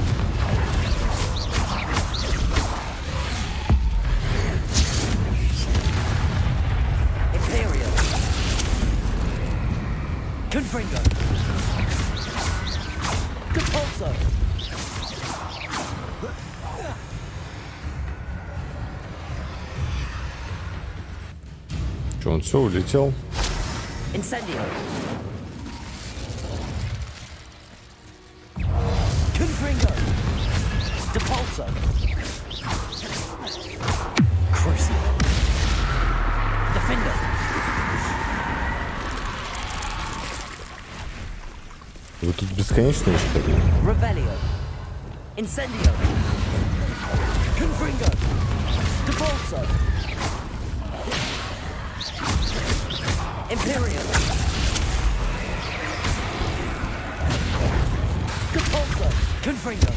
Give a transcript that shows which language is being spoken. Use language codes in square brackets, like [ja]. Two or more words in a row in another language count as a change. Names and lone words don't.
[la] Imperio. Confringo. Compulso. [ru] Он все, улетел. [la] Incendio. Confringo. Depulso. Crucio. [en] Defender. [ru] Вы тут бесконечные, что ли? [la] Revelio. Incendio. Confringo. Depulso. Imperial. Depulso. Confringo.